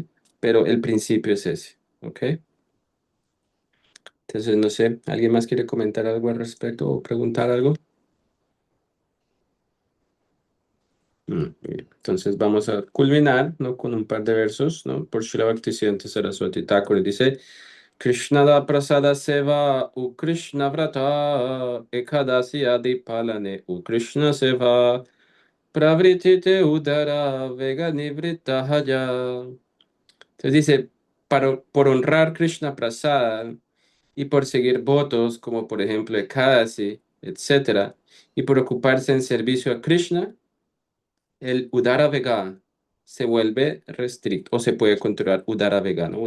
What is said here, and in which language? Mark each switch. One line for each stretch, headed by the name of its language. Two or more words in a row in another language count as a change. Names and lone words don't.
Spanish: Pero el principio es ese, ¿ok? Entonces, no sé, ¿alguien más quiere comentar algo al respecto o preguntar algo? Muy bien. Entonces vamos a culminar, ¿no? Con un par de versos, ¿no? Por Srila Bhaktisiddhanta Saraswati Thakur dice:
Bangla: কৃষ্ণ দা প্রসাদ সেবা উ কৃষ্ণ ব্রত একাদশী আদি পালনে উ কৃষ্ণ সেবা প্রবৃত্তিতে উদর বেগ নিবৃত হয়.
Spanish: Entonces dice, por honrar Krishna prasada y por seguir votos como por ejemplo Ekadasi, etcétera, y por ocuparse en servicio a Krishna, el
Bangla: Udara Vega
Spanish: se vuelve restricto o se puede controlar
Bangla: Udara Vega,
Spanish: ¿no?